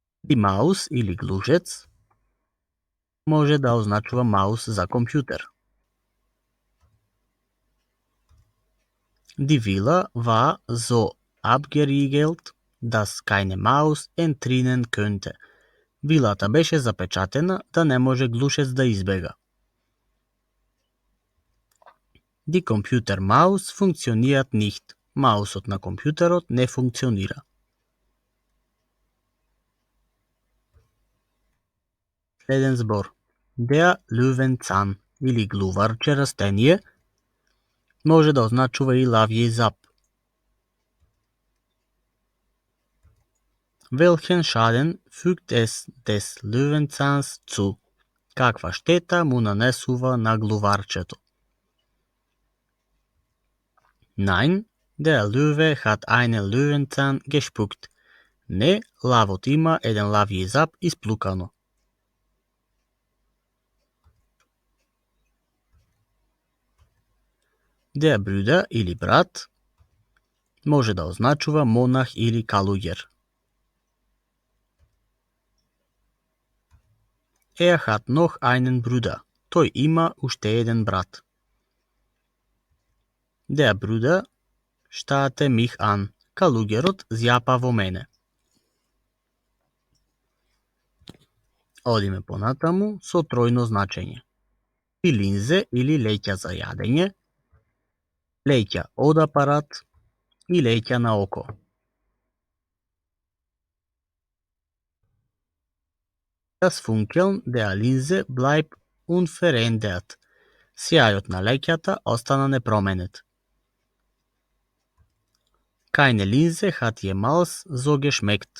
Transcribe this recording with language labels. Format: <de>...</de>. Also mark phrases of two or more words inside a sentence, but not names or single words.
<mk>И маус или глушец може да означува маус за компјутер.</mk> <de>Die Villa war so abgeriegelt, dass keine Maus entrinnen könnte.</de> <mk>Вилата беше запечатена да не може глушец да избега.</mk> <de>Die Computermaus funktioniert nicht.</de> <mk>Маусот на компјутерот не функционира. Следен збор.</mk> <de>Der Löwenzahn</de> <mk>или глуварче растение може да означува и лавје зап.</mk> <de>Welchen Schaden fügt es des Löwenzahns zu?</de> <mk>Каква штета му нанесува на глуварчето?</mk> <de>Nein, der Löwe hat einen Löwenzahn gespuckt.</de> <mk>Не, лавот има еден лавји зап исплукано.</mk> <de>Der Bruder</de> <mk>или брат може да означува монах или калуѓер.</mk> <de>Er hat noch einen Bruder.</de> <mk>Тој има уште еден брат.</mk> <de>Der Bruder starrte mich an.</de> <mk>Калуѓерот зјапа во мене. Одиме понатаму со тројно значење. И линзе или леќа за јадење, леќа од апарат и леќа на око.</mk> <de>Das Funkeln der Linse bleibt unverändert.</de> <mk>Сјајот на леќата остана непроменет.</mk> <de>Keine Linse hat jemals so geschmeckt.</de>